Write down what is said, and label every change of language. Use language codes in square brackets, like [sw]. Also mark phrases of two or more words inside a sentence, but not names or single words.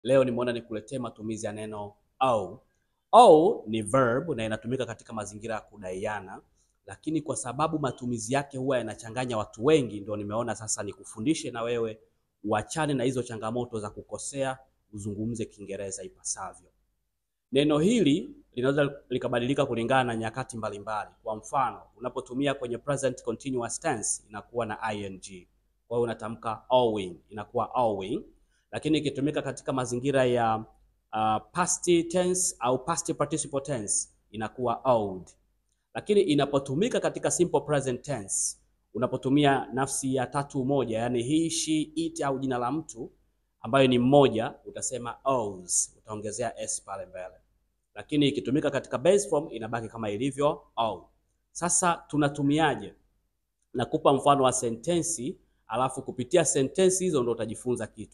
[sw] Leo nimeona nikuletee matumizi ya neno owe. Owe ni verb na inatumika katika mazingira ya kudaiana, lakini kwa sababu matumizi yake huwa yanachanganya watu wengi, ndio nimeona sasa nikufundishe na wewe uachane na hizo changamoto za kukosea, uzungumze Kiingereza ipasavyo. Neno hili linaweza likabadilika kulingana na nyakati mbalimbali. Kwa mfano, unapotumia kwenye [en] present continuous tense [sw] inakuwa na ing. Kwa hiyo unatamka owing, inakuwa owing. Lakini ikitumika katika mazingira ya [en] past tense [sw] au [en] past participle tense [sw] inakuwa owed. Lakini inapotumika katika [en] simple present tense, [sw] unapotumia nafsi ya tatu moja, yani [en] he, she, it [sw] au jina la mtu ambayo ni mmoja, utasema owes, utaongezea s pale mbele. Lakini ikitumika katika [en] base form [sw] inabaki kama ilivyo owe. Sasa tunatumiaje? Nakupa mfano wa sentensi, alafu kupitia sentensi hizo ndio utajifunza kitu.